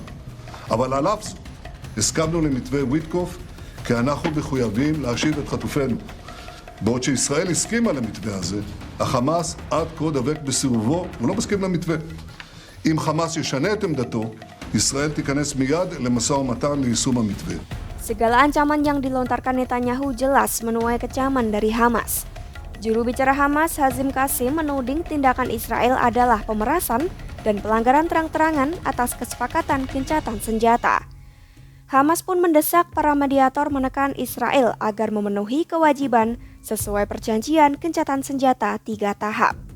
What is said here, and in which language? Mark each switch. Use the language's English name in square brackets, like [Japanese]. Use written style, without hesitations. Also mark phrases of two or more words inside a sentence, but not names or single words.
[Hebrew] אבל על אף זאת, הסכמנו למתווה ויטקוף, כי אנחנו מחויבים להשיב את חטופינו. בעוד שישראל הסכימה למתווה הזה, החמאס עד כה דבק בסירובו ולא מסכים למתווה. אם חמאס ישנה את עמדתו, ישראל תיכנס מיד למשא ומתן ליישום המתווה. [Indonesian] Segala ancaman yang dilontarkan Netanyahu jelas menuai kecaman dari Hamas. Juru bicara Hamas, Hazim Qasim, menuding tindakan Israel adalah pemerasan dan pelanggaran terang-terangan atas kesepakatan gencatan senjata. Hamas pun mendesak para mediator menekan Israel agar memenuhi kewajiban sesuai perjanjian gencatan senjata 3 tahap.